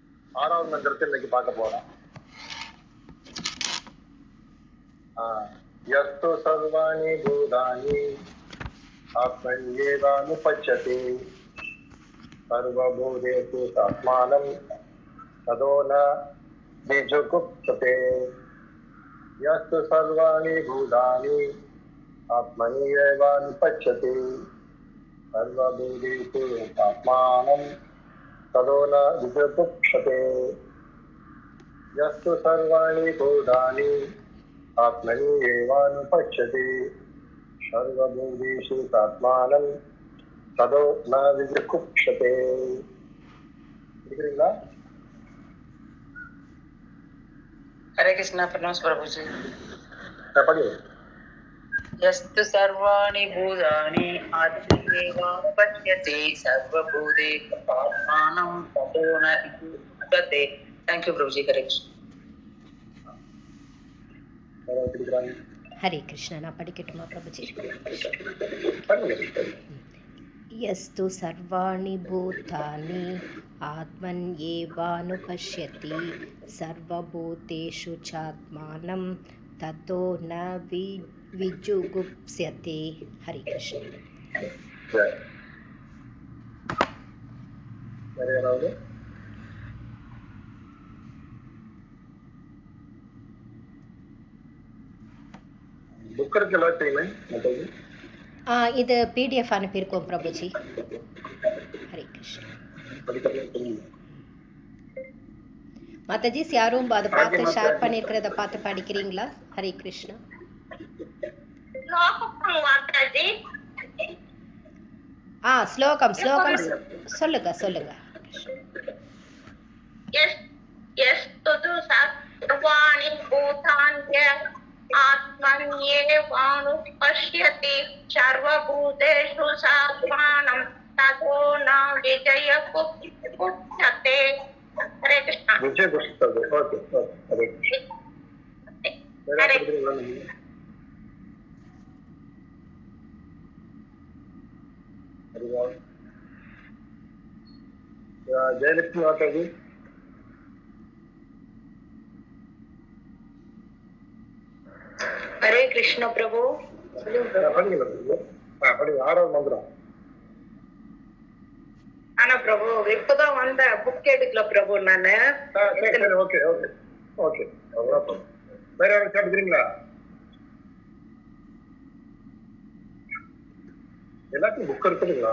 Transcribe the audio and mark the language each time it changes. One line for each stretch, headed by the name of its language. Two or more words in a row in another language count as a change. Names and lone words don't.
Tamil: ஆறாவது மந்திரத்தை இன்னைக்கு பார்க்க போறோம்.
Sanskrit: यस्तु सर्वाणि भूतानि आत्मन्येवानुपश्यति सर्वभूतेषु आत्मानं ततो न विजुगुप्सते. यस्तु सर्वाणि भूतानि आत्मन्येवानुपश्यति सर्वभूतेषु आत्मानं ततो न विजुगुप्सते. यस्तु सर्वाणि भूतानि आत्मन्येवानुपश्यति सर्वभूतेषु आत्मानं ततो न विजुगुप्सते.
Tamil: இருக்கிறீங்களா?
Hindi: हरे कृष्णा। प्रणाम प्रभु जी। पढ़िए।
Sanskrit: यस्तु सर्वाणि भूतानि आत्मन्येवानुपश्यति सर्वभूतेषु आत्मानं ततो न विद्यते।
English: thank you
Hindi: प्रभु जी। हरे कृष्ण। हरे कृष्णा।
Tamil: நான் படிக்கட்டுமா பிரபுஜி?
Sanskrit: यस्तु सर्वाणि भूतानि आत्मन्येवानुपश्यति सर्वभूतेषु चात्मानं ततो न विजुगुप्स्यते।
Hindi: हरे कृष्ण।
Tamil: இது பிடிஎஃப் அனுப்பியிருக்கோம் பிரபுஜி. ஹரே கிருஷ்ணா. மாதாஜிஸ் யாரும் அதை பார்த்து ஷேர் பண்ணிருக்கிறத பார்த்து படிக்கிறீங்களா? ஹரே கிருஷ்ணா. ஸ்லோகம் சொல்லுங்க சொல்லுங்க.
Sanskrit: आत्मन्येवानुपश्यति सर्वभूतेषु आत्मानं ततो न विजयगुप्स्यते।
Hindi: हरे कृष्ण। विजयगुप्स्यते। ओके हरे कृष्ण। जयलक्ष्मी माता जी। हरे कृष्ण प्रभु।
Tamil: ஆறாவது மந்திரம். ஆனா பிரபு இப்பதான் வந்த புக் எடுக்கல பிரபு நானு. ஓகே ஓகே ஓகே. வேற யாரும் சாப்பிடுறீங்களா? எல்லாத்தையும் புக் இருக்குதுங்களா?